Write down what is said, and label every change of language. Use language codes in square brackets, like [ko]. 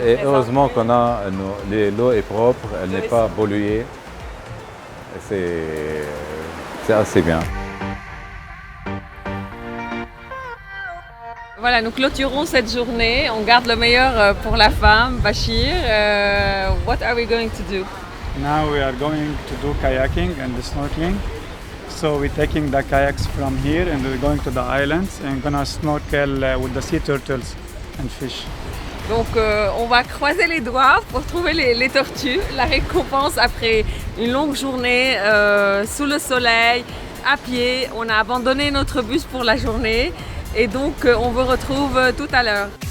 [fr] Et heureusement qu'on a l'eau est propre, elle n'est pas polluée. C'est assez bien. Voilà, nous clôturons cette journée. On garde le meilleur pour la femme. [en] Bachir, what are we going to do? Now we are going to do kayaking and snorkeling. So we're taking the kayaks from here and we're going to the islands and gonna snorkel with the sea turtles and fish. [fr] Donc on va croiser les doigts pour trouver les tortues. La récompense après une longue journée sous le soleil, à pied. On a abandonné notre bus pour la journée et donc on vous retrouve tout à l'heure.